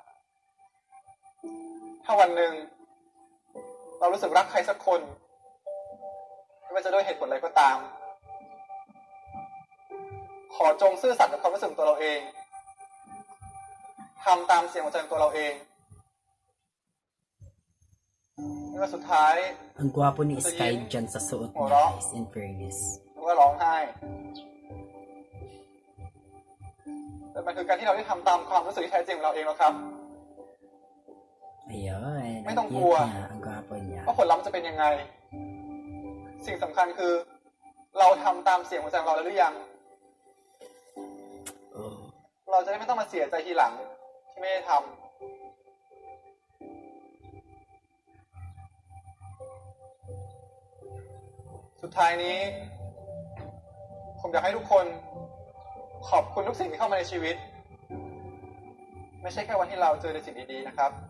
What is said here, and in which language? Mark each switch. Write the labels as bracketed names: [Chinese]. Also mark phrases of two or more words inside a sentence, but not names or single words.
[Thai] ถ้าวันหนึ่งเรารู้สึกรักใครสักคนไม่ว่าจะด้วยเหตุผลอะไรก็ตาม ขอจงซื่อสัตย์กับความรู้สึกของตัวเราเองทำตามเสียงหัวใจของตัวเราเองไม่ว่าสุดท้าย [Filipino] Ang gwapo ni Sky dyan sa suot niya, guys, [English] in fairness. [Thai] หรือว่าร้องไห้แต่มันคือการที่เราได้ทำตามความรู้สึกที่แท้จริงของเราเองแล้วครับ [Filipino] Ayun, May ang tungkol. cute niya, ang gwapo niya. [Thai] ว่าผลลัพธ์จะเป็นยังไง สิ่งสำคัญคือ เราทำตามเสียงหัวใจของเราแล้วหรือยัง [English] Oh. [Thai] เราจะได้ไม่ต้องมาเสียใจทีหลังที่ไม่ได้ทำสุดท้ายนี้ ผมอยากให้ทุกคนขอบคุณทุกสิ่งที่เข้ามาในชีวิต ไม่ใช่แค่วันที่เราเจอในสิ่งดีๆนะครับ